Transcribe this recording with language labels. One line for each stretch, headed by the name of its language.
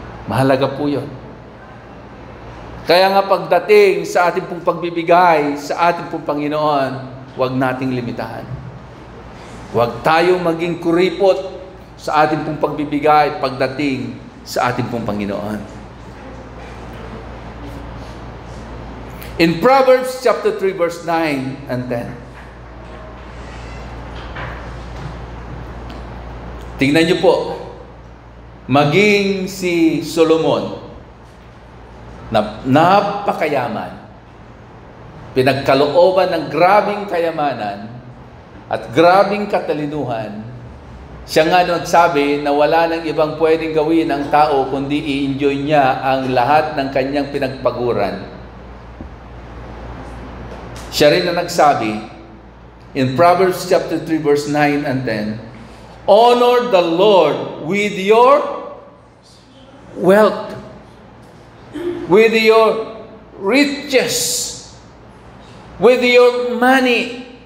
Filipino: Mahalaga po yun. Kaya nga pagdating sa ating pong pagbibigay, sa ating pong Panginoon, huwag nating limitahan. Huwag tayong maging kuripot sa ating pong pagbibigay pagdating sa ating pong Panginoon.
English: In Proverbs chapter 3 verse 9 and 10.
Filipino: Tingnan niyo po, maging si Solomon, na napakayaman, pinagkalooban ng grabing kayamanan at grabing katalinuhan, siya nga nagsabi na wala nang ibang pwedeng gawin ang tao kundi i-enjoy niya ang lahat ng kanyang pinagpaguran. Siya rin na nagsabi
English: in Proverbs chapter 3 verse 9 and 10, honor the Lord with your wealth, with your riches, with your money.